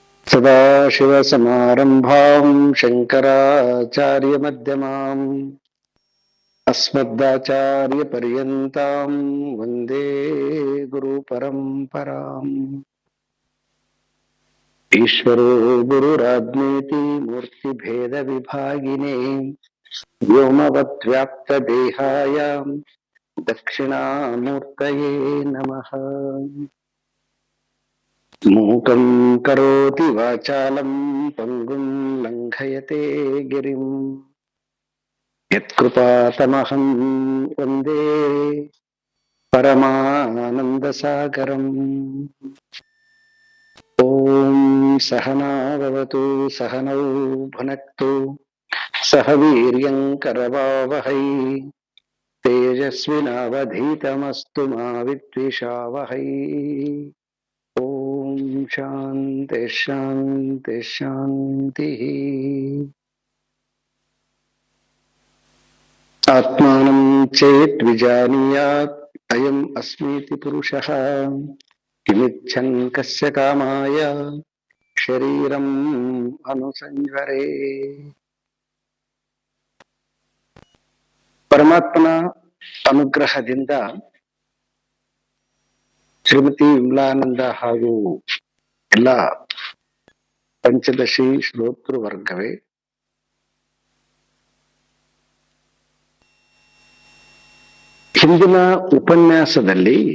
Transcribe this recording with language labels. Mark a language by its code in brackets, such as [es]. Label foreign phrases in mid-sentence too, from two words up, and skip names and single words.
[sa] ಸದಾಶಿವಸಮಾರಂಭಾಂ ಶಂಕರಾಚಾರ್ಯಮಧ್ಯಮಾಂ ಅಸ್ಮದಾಚಾರ್ಯಪರ್ಯಂತಾಂ ವಂದೇ ಗುರುಪರಂಪರಾಂ. ಈಶ್ವರೋ ಗುರುರಾಜ್ಞೇತಿ ಮೂರ್ತಿಭೇದವಿಭಾಗಿನೇ ವ್ಯೋಮವದ್ವ್ಯಾಪ್ತದೇಹಾಯ ದಕ್ಷಿಣಾಮೂರ್ತಯೇ ನಮಃ. ಮೂಕಂ ಕರೋತಿ ವಾಚಾಲಂ ಪಂಗುಂ ಲಂಘಯತೆ ಗಿರಿಂ ಯತ್ಕೃಪಾತಮಹಂ ವಂದೇ ಪರಮಾನಂದಸಾಗರಂ. ಓಂ ಸಹನಾವವತು ಸಹನೌ ಭುನಕ್ತು ಸಹ ವೀರ್ಯಂ ಕರವಾವಹೈ ತೇಜಸ್ವಿನಾವಧೀತಮಸ್ತು ಮಾ ವಿದ್ವಿಷಾವಹೈ. ಓಂ ಶಾಂತಿ ಶಾಂತಿ ಶಾಂತಿ. ಆತ್ಮಾನಂ ಚೇತ್ ವಿಜಾನೀಯಾತ್ ಅಯಂ ಅಸ್ಮೀತಿ ಪುರುಷಃ ಕಿಮಿಚ್ಛನ್ ಕಸ್ಯ ಕಾಮಾಯ ಶರೀರಂ ಅನುಸಂಜರೆ. [kn] ಪರಮಾತ್ಮನ ಅನುಗ್ರಹದಿಂದ ಶ್ರೀಮತಿ ವಿಮಲಾನಂದ ಹಾಗೂ ಎಲ್ಲ ಪಂಚದಶಿ ಶ್ರೋತೃ ವರ್ಗವೇ ಹಿಂದಿನ ಉಪನ್ಯಾಸದಲ್ಲಿ